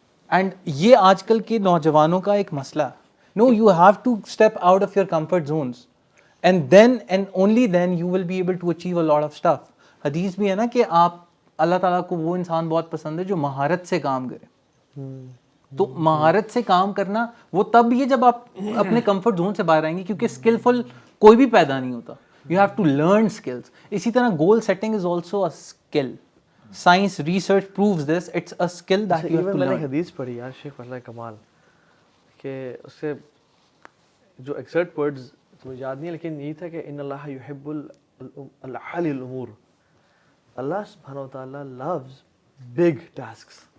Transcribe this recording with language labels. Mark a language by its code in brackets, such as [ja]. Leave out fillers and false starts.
[en] and [ur] یہ آج کل کے نوجوانوں کا ایک مسئلہ ہے. [en] No, you have to step out of your comfort zones and then and only then you will be able to achieve a lot of stuff. [ur] حدیث بھی ہے نا کہ آپ اللہ تعالیٰ کو وہ انسان بہت پسند ہے جو مہارت سے کام کرے. تو مہارت سے کام کرنا وہ تب یہ جب آپ اپنے کمفرٹ زون سے باہر آئیں گے, کیونکہ اسکلفل کوئی بھی پیدا نہیں ہوتا. [en] You have to learn skills. [ur] اسی طرح [en] Goal setting is also a skill. Science research proves this, it's a skill that you have to [ur] میں نے ایک [en] Learn. [ur] حدیث پڑھی یار شیخ اللہ کمال, کہ اس سے جو ایگزیکٹ ورڈز مجھے یاد نہیں ہے, لیکن یہی تھا کہ [ar] ان اللہ یحب العالی الامور. [en] اللہ سبحانہ و تعالیٰ loves big tasks.